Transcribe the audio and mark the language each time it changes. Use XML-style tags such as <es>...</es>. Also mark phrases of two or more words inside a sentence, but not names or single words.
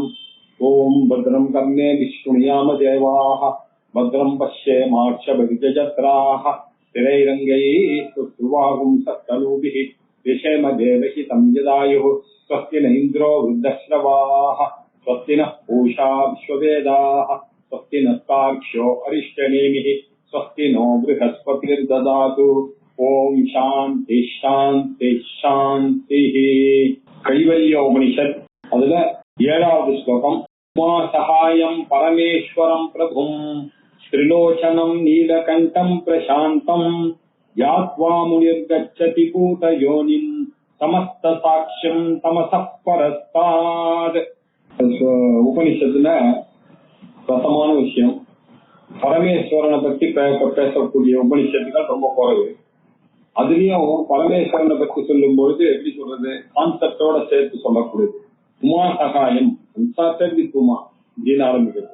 <sa>ओम भद्रं कर्णेभिः शृणुयाम देवाः भद्रं पश्येमाक्षभिर्यजत्राः स्थिरैरङ्गैः सुवागुंसस्तनूभिः विषेम देवहितं यदायुः स्वस्ति न इन्द्रो वृद्धश्रवाः स्वस्ति नः पूषा विश्ववेदाः स्वस्ति नस्तार्क्ष्यो अरिष्टनेमिः स्वस्ति नो बृहस्पतिर्ददातु। ओम शांति शांति शांति।</sa> <ta>कैवल्योपनिषत् அதுல 7வது ஸ்லோகம்.</ta> <sa>उमा सहायं परमेश्वरं प्रभुं त्रिलोचनं नीलकण्ठं प्रशान्तं यात्वा मुनिर्गच्छति भूतयोनिं समस्त साक्ष्यं तमसः परस्तात्.</sa> <ta>உபனிஷத்துல ரசமான விஷயம். பரமேஸ்வரனை பத்தி பேசக்கூடிய உபனிஷத்துகள் ரொம்ப குறைவு. அதுலயும் பரமேஸ்வரனை பத்தி சொல்லும் பொழுது எப்படி சொல்றது, கான்செப்டோட சேர்த்து சொல்லக்கூடியது.</ta> <sa>उमा सहायं</sa> <ta>உமா அப்படின்னு ஆரம்பிக்கிறது.</ta>